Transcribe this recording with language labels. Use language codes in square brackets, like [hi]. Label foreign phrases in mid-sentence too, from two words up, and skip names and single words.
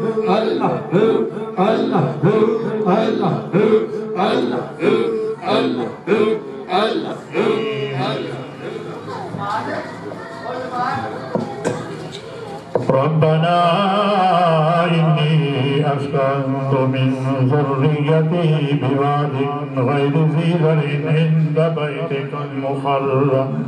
[ar] الله هو، الله هو، الله هو، الله هو، الله هو، الله هو، الله ربنا إني أسكنت من ذريتي بواد غير ذي زرع عند بيتك المحرم